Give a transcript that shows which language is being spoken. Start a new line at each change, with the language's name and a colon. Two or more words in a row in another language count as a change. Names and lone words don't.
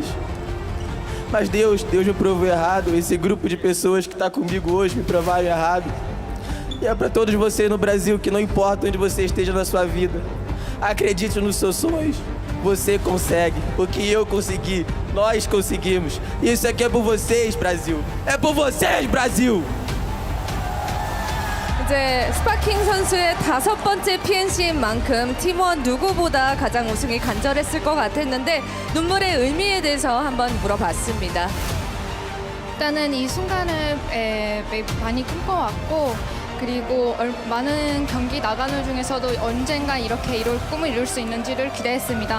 Portuguese: Mas Deus me provou errado. Esse grupo de pessoas que está comigo hoje me provaram errado. E é para todos vocês no Brasil que não importa onde você esteja na sua vida, acredite nos seus sonhos. Você consegue. O que eu consegui, nós conseguimos. Isso aqui é por vocês, Brasil. É por vocês, Brasil.
Korean: 이제 스파킹 선수의 5번째 PNC인 만큼 팀원 누구보다 가장 우승이 간절했을 것 같았는데 눈물의 의미에 대해서 한번 물어봤습니다. 일단은 이 순간을 많이 꿈꿔왔고 그리고 많은 경기 나가는 중에서도 언젠가 이렇게 이룰 꿈을 이룰 수 있는지를 기대했습니다.